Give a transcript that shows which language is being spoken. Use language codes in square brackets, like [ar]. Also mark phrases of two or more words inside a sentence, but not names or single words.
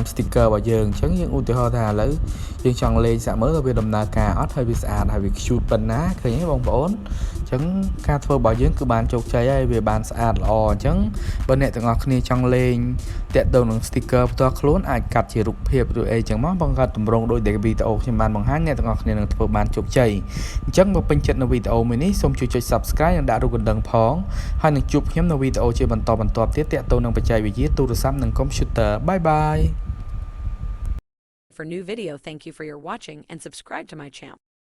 [km] sticker របស់យើងអញ្ចឹងយើងឧទាហរណ៍ថាឥឡូវយើងចង់លេងសាក់មើលទៅវាដំណើរការអត់ហើយវាស្អាតហើយវា cute ប៉ុណ្ណាឃើញទេបងប្អូនអញ្ចឹងការធ្វើរបស់យើងគឺបានជោគជ័យហើយវាបានស្អាតល្អអញ្ចឹងបើអ្នកទាំងអស់គ្នាចង់លេងតាក់ទងនឹង sticker ផ្ទាល់ខ្លួនអាចកាត់ជារូបភាពឬអីចឹងមកបង្កើតទម្រង់ដូចដែលវីដេអូខ្ញុំបានបង្ហាញអ្នកទាំងអស់គ្នានឹងធ្វើបានជោគជ័យអញ្ចឹងបើពេញចិត្តនៅវីដេអូមួយនេះសូមជួយចុច Subscribe និងដាក់រូបកណ្ដឹងផងហើយនឹងជួបខ្ញុំនៅវីដេអូជាបន្តបន្ទាប់ទៀតតាក់ទងនឹងបច្ចេកវិទ្យាទូរស័ព្ទនិង computer. [en] Bye bye. For new video, thank you for your watching and subscribe to my channel.